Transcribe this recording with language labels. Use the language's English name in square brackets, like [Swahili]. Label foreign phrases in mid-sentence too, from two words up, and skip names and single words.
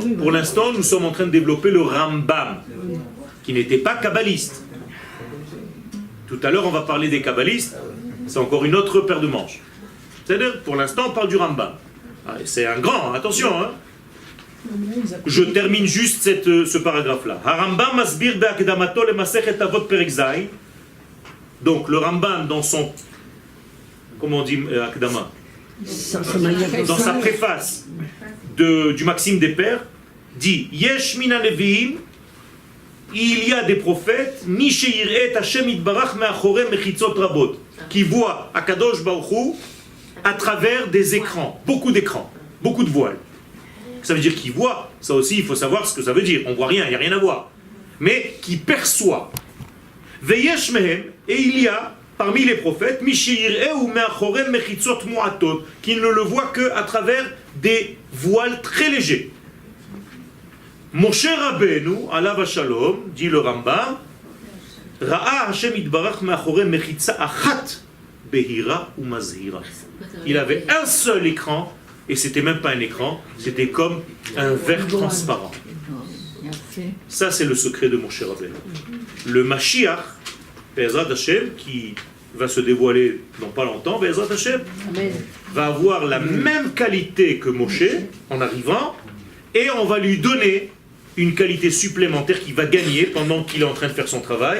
[French] Pour l'instant, nous sommes en train de développer le Rambam, qui n'était pas kabbaliste. Tout à l'heure, on va parler des kabbalistes, c'est encore une autre paire de manches. C'est-à-dire, pour l'instant, on parle du Rambam. Ah, c'est un grand, attention, hein. Je termine juste ce paragraphe-là. [Hebrew] הרמב"ם מסביר בהקדמתו ל מסכת אבות פרק ז. [French] Donc, le Rambam, dans son... Comment on dit akdama? Dans sa préface du Maxime des Pères, dit [Hebrew] יש מהם נביאים, [French] il y a des prophètes, [Hebrew] מי שרואה את השם יתברך מאחורי מחיצות רבות, [French] qui voient [Hebrew] הקדוש ברוך הוא [French] à travers des écrans, beaucoup d'écrans, beaucoup de voiles. Ça veut dire qu'ils voient, ça aussi il faut savoir ce que ça veut dire. On voit rien, il n'y a rien à voir. Mais qui perçoit. [Hebrew] ויש מהם, [French] et il y a parmi les prophètes, qui ne le voient qu'à travers des voiles très légers. [Hebrew] משה רבינו, עליו השלום, [French] dit le Rambam, [Hebrew] ראה השם יתברך מאחורי מחיצה אחת בהירה ומזהירה. [French] Il avait un seul écran, et c'était même pas un écran, c'était comme un verre transparent. Ça, c'est le secret de Moshe Rabbeinu. Le Mashiach, [Hebrew] בעזרת השם, [French] qui va se dévoiler dans pas longtemps, [Hebrew] בעזרת השם, [French] va avoir la même qualité que Moshe en arrivant, et on va lui donner une qualité supplémentaire qu'il va gagner pendant qu'il est en train de faire son travail.